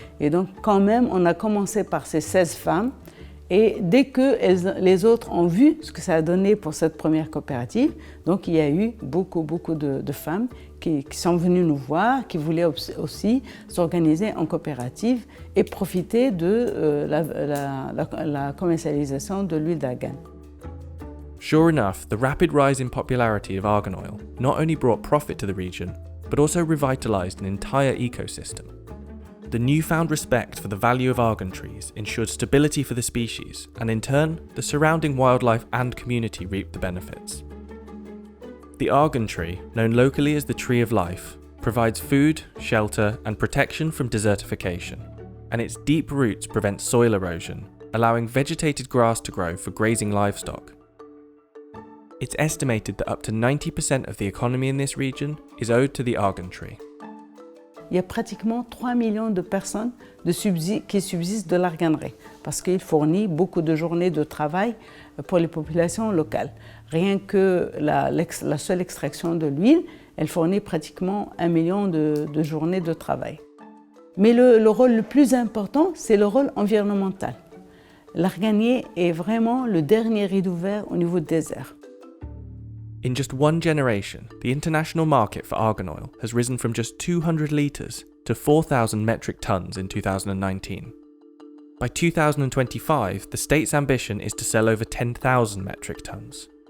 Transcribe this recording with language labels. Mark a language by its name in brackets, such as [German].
[French] Et donc, quand même, on a commencé par ces 16 femmes. Et dès que les autres ont vu ce que ça a donné pour cette première coopérative, donc il y a eu beaucoup de femmes qui sont venues nous voir, qui voulaient aussi s'organiser en coopérative et profiter de la commercialisation de l'huile d'argan. [English] Sure enough, the rapid rise in popularity of argan oil not only brought profit to the region, but also revitalised an entire ecosystem. The newfound respect for the value of argan trees ensured stability for the species, and in turn, the surrounding wildlife and community reaped the benefits. The argan tree, known locally as the Tree of Life, provides food, shelter, and protection from desertification, and its deep roots prevent soil erosion, allowing vegetated grass to grow for grazing livestock. It's estimated that up to 90% of the economy in this region is owed to the argan tree. [French] Il y a pratiquement 3 millions de personnes qui subsistent de l'arganerie parce qu'il fournit beaucoup de journées de travail pour les populations locales. Rien que la seule extraction de l'huile, elle fournit pratiquement 1 million de journées de travail. Mais le rôle le plus important, c'est le rôle environnemental. L'arganier est vraiment le dernier rideau vert au niveau du désert. [English] In just one generation, the international market for argan oil has risen from just 200 litres to 4,000 metric tonnes in 2019. By 2025, the state's ambition is to sell over 10,000 metric tonnes.